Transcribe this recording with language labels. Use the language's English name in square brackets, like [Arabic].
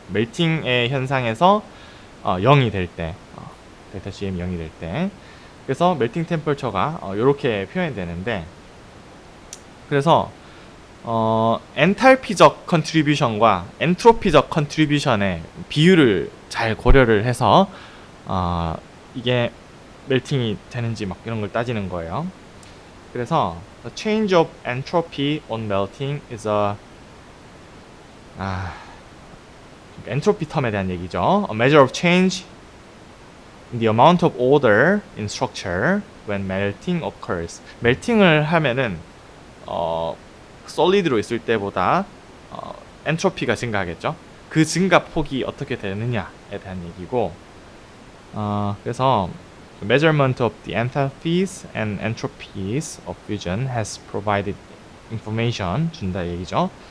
[Korean] 멜팅의 현상에서 0이 될 때, 델타 Gm 0이 될 때, 그래서 멜팅 템퍼처가 요렇게 표현이 되는데, 그래서 엔탈피적 컨트리뷰션과 엔트로피적 컨트리뷰션의 비율을 잘 고려를 해서 이게 멜팅이 되는지 막 이런 걸 따지는 거예요. 그래서 [English] the change of entropy on melting is a [Korean] 엔트로피 텀에 대한 얘기죠. [English] A measure of change in the amount of order in structure when melting occurs. [Korean] 멜팅을 하면은 솔리드로 있을 때보다 엔트로피가 증가하겠죠. 그 증가 폭이 어떻게 되느냐에 대한 얘기고 그래서 [English] measurement of the enthalpies and entropies of fusion has provided information [Korean] 준다 얘기죠.